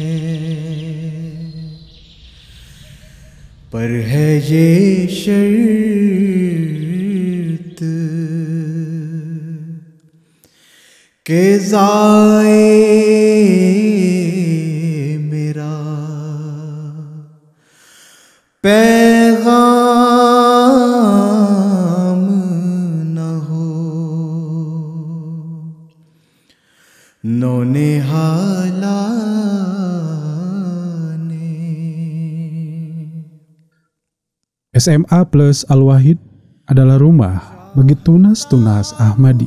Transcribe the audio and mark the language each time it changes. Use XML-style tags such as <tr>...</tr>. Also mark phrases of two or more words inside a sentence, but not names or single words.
<hi>पर है ये शर्त के जाए मेरा पैगाम नौनिहाला ने.</hi> <id>SMA Plus Al-Wahid adalah rumah bagi tunas-tunas Ahmadi.</id>